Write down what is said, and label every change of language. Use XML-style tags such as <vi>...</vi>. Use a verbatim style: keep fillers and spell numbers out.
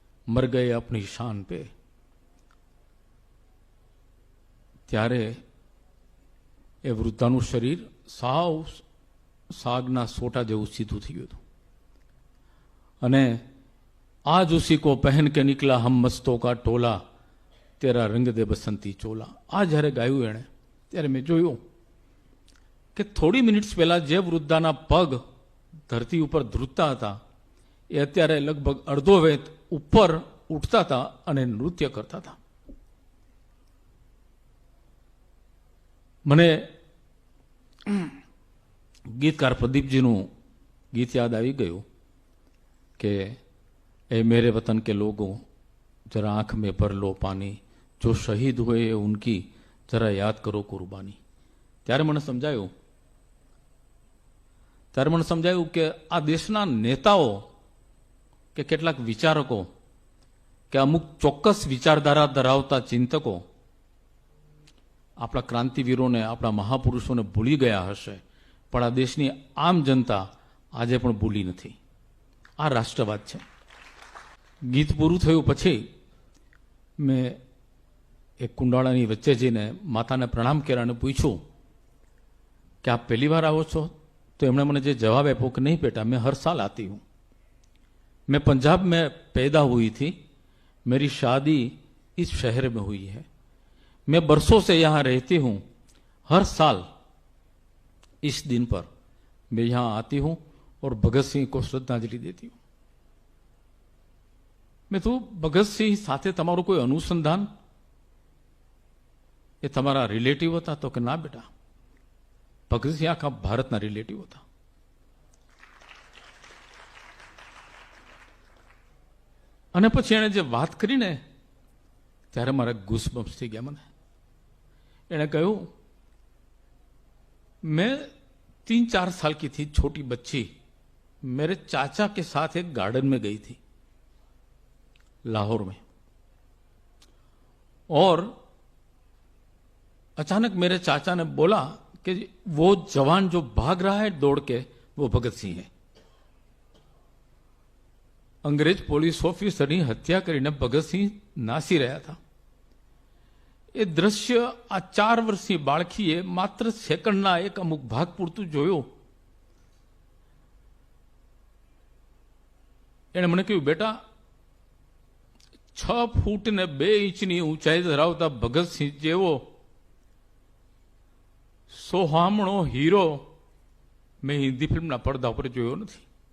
<hi>मर गए अपनी शान पे,</hi> <gu>ત્યારે એ વૃદ્ધાનું શરીર સાવ સાગના સોટા જેવું સીધું થઈ ગયું હતું અને</gu> <hi>આજ ઉસી કો પહેન કે નીકળા હમ મસ્તો કા ટોલા તેરા રંગ દે બસંતી ચોલા.</hi> <gu>આ જ્યારે ગાયું એણે ત્યારે મેં જોયું કે થોડી મિનિટ્સ પહેલાં જે વૃદ્ધાના પગ ધરતી ઉપર ધ્રુજતા હતા એ અત્યારે લગભગ અડધો વેત ઉપર ઉઠતા હતા અને નૃત્ય કરતા હતા. મને ગીતકાર પ્રદીપજીનું ગીત યાદ આવી ગયું કે</gu> <hi>ए मेरे वतन के लोगों जरा आँख में भर लो पानी, जो शहीद हुए उनकी जरा याद करो कुर्बानी.</hi> <gu>ત્યારે મને સમજાયું ત્યારે મને સમજાયું કે આ દેશના નેતાઓ કે કેટલાક વિચારકો કે અમુક ચોક્કસ વિચારધારા ધરાવતા ચિંતકો આપણા ક્રાંતિવીરોને, આપણા મહાપુરુષોને ભૂલી ગયા હશે, પણ આ દેશની આમ જનતા આજે પણ ભૂલી નથી. આ રાષ્ટ્રવાદ છે. ગીત પૂરું થયું પછી મેં એક કુંડાળાની વચ્ચે જઈને માતાને પ્રણામ કર્યા અને પૂછ્યું કે આપ પહેલી વાર આવો છો? તો એમણે મને જે જવાબ આપ્યો કે</gu> <hi>નહીં બેટા, મેં હર સાલ આતી હું, મેં पंजाब में पैदा हुई थी, मेरी शादी इस शहर में हुई है, मैं बरसों से यहाँ रहती हूँ, हर साल इस दिन पर मैं यहाँ आती हूँ और भगत सिंह को श्रद्धांजलि देती हूँ.</hi> <gu>મેં તો ભગતસિંહ સાથે તમારું કોઈ અનુસંધાન, એ તમારા રિલેટિવ હતા? તો કે ના બેટા, ભગતસિંહ આખા ભારતના રિલેટિવ હતા. અને પછી એણે જે વાત કરીને ત્યારે મારા ગુસબમ્સ થઈ ગયા. મને એણે કહ્યું</gu> <hi>મેં तीन चार साल की थी, छोटी बच्ची, मेरे चाचा के साथ एक गार्डन में गई थी लाहौर में, और अचानक मेरे चाचा ने बोला कि वो जवान जो भाग रहा है दौड़ के, वो भगत सिंह है.</hi> <gu>अंग्रेज पोलिस ऑफिसरनी हत्या करीने भगत सिंह नासी</gu> <hi>रहा था.</hi> <gu>એ દ્રશ્ય આ ચાર વર્ષની બાળકીએ માત્ર સેકન્ડના એક અમુક ભાગ પૂરતું જોયો. એણે મને કહ્યું બેટા, છ ફૂટ ને બે ઇંચની ઊંચાઈ ધરાવતા ભગતસિંહ જેવો સોહામણો હીરો મેં હિન્દી ફિલ્મના પડદા પર જોયો નથી.</gu>